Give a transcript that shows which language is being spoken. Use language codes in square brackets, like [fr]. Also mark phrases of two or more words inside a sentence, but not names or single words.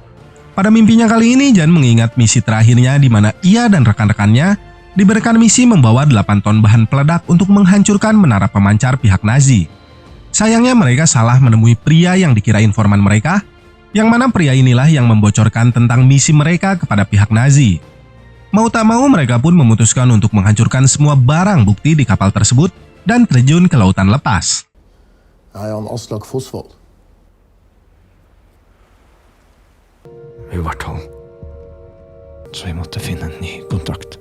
[id] Pada mimpinya kali ini, Jan mengingat misi terakhirnya di mana ia dan rekan-rekannya diberikan misi membawa 8 ton bahan peledak untuk menghancurkan menara pemancar pihak Nazi. Sayangnya mereka salah menemui pria yang dikira informan mereka, yang mana pria inilah yang membocorkan tentang misi mereka kepada pihak Nazi. Mau tak mau mereka pun memutuskan untuk menghancurkan semua barang bukti di kapal tersebut dan terjun ke lautan lepas. Jan Aslak Fossvold. [no] I hvert fall. Så vi måtte finne en ny kontakt.